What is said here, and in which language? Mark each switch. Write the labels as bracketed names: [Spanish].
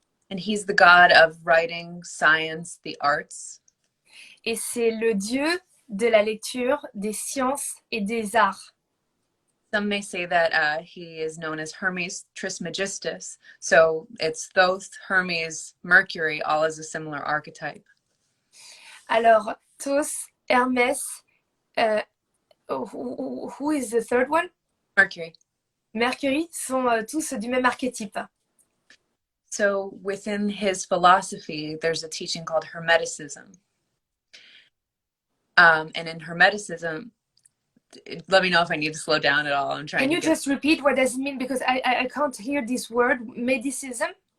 [English] And he's the god of writing, science, the arts. [French] Et c'est le dieu de la lecture, des sciences et des arts. [English] Some may say that he is known as Hermes Trismegistus. So it's Thoth, Hermes, Mercury, all as a similar archetype. Alors, Thoth, Hermès, who is the third one? Mercury. [French] Mercury sont tous du même archétype. [English] So within his philosophy, there's a teaching called Hermeticism. And in Hermeticism, let me know if I need to slow down at all. I'm trying. Can you just repeat what does it mean? Because I can't hear this word. Medicism?